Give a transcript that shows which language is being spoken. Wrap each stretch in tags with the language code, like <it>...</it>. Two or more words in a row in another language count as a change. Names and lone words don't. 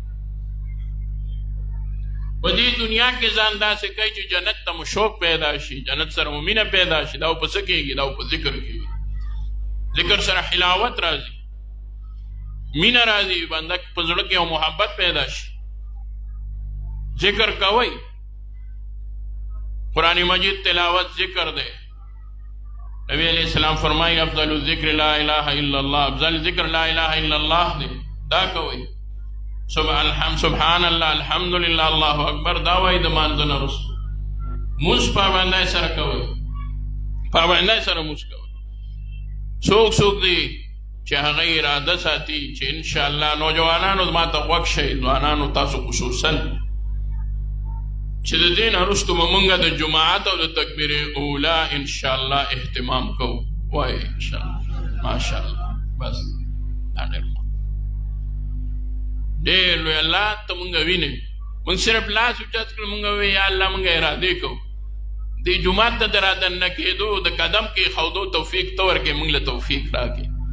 <ps>په دې دنیا کې ځان داسې کوي چې جنت ته مو شوق پیدا شي جنت سره مو مینه پیدا شي دا په څه کېږي دا په ذکر کېږي ذکر سره حلاوت راځي مینه راځي بنده په زړه کې یو محبت پیدا شي ذکر کوي قرآن مجید تلاوت ذکر دے نبی علیہ السلام فرمائی</ps> <ar>افضل الذکر لا الہ الا اللہ</ar> <ps>افضل ذکر</ps> <ar>لا الہ الا اللہ</ar> <ps>دے دا کوي</ps> <ar>سبحان اللہ الحمدللہ اللہ اکبر</ar> <ps>دا وای د مانځنه رسو موږ پابندۍ سره کوي پابندۍ سره موږ کوي څوک دی چې هغه اراده ساتي چې انشاءالله نوجوانانو ما ته غوږ شئ ځوانانو تاسو خصوصا چې د دې نه وروسته به مونږ د جماعت او د تکبیر اولا انشاءالله اهتمام کوو وایي انشاءالله ماشاءالله بس دا ډېر لوی الله ته مونږ وینې مونږ صرف لاس اوچت کړو مونږ وی یا الله مونږ ارادې کوو دې جومات ته د رادننه کېدو د قدم کې ښودو توفیق ته ورکړې مونږ له توفیق راکړې</ps>